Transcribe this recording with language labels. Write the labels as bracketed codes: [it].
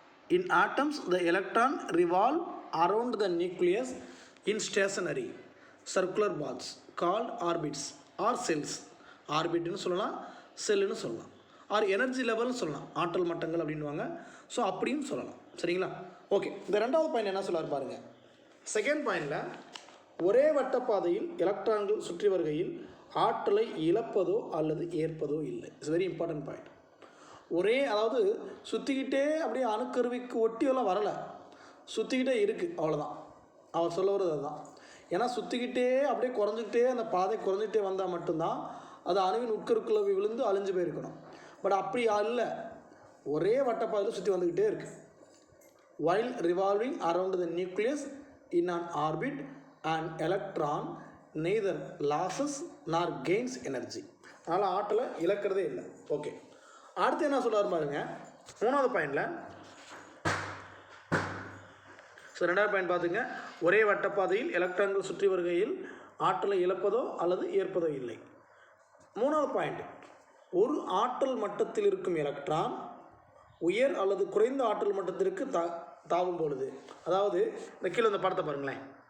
[en] In atoms, the electron revolve around the nucleus in stationary circular paths called orbits or cells. [ta] ஆர்பிட்னு சொல்லலாம், செல்லுன்னு சொல்லலாம், R energy லெவல்னு சொல்லலாம். ஆற்றல் மட்டங்கள் அப்படின்வாங்க. So அப்படின்னு சொல்லலாம். சரிங்களா? ஓகே, இந்த ரெண்டாவது பாயிண்ட் என்ன சொல்லார் பாருங்கள். செகண்ட் பாயிண்டில் ஒரே வட்டப்பாதையில் எலக்ட்ரான்கள் சுற்றி வருகையில் ஆற்றலை இழப்பதோ அல்லது ஏற்பதோ இல்லை. [en] It's very important point. [ta] அதாவது சுற்றிக்கிட்டே அப்படியே அணுக்கருவிக்கு ஒட்டியெல்லாம் வரலை, சுற்றிக்கிட்டே இருக்குது, அவ்வளோதான். அவர் சொல்ல வர்றது அதுதான். ஏன்னா சுற்றிக்கிட்டே அப்படியே குறைஞ்சிக்கிட்டே அந்த பாதை குறைஞ்சிக்கிட்டே வந்தால் மட்டும்தான் அது அணுவின் உட்கருக்குள்ள விழுந்து அழிஞ்சு போயிருக்கணும். பட் அப்படி இல்லை, ஒரே வட்டப்பாதையில் சுற்றி வந்துக்கிட்டே இருக்குது. [en] while revolving around the nucleus in an orbit, an electron neither loses nor gains energy. [ta] அதனால் ஆற்றலை இழக்கிறதே இல்லை. ஓகே, அடுத்து என்ன சொல்கிறார் பாருங்க. மூணாவது பாயிண்டில் ரெண்டாவது பாயிண்ட் பார்த்துங்க. ஒரே வட்டப்பாதையில் எலக்ட்ரான்கள் சுற்றி வருகையில் ஆற்றலை இழப்பதோ அல்லது ஏற்பதோ இல்லை. மூணாவது பாயிண்ட், ஒரு ஆற்றல் மட்டத்தில் இருக்கும் எலக்ட்ரான் உயர் அல்லது குறைந்த ஆற்றல் மட்டத்திற்கு தாவும் பொழுது, அதாவது இந்த கீழே இந்த படத்தை பாருங்களேன்.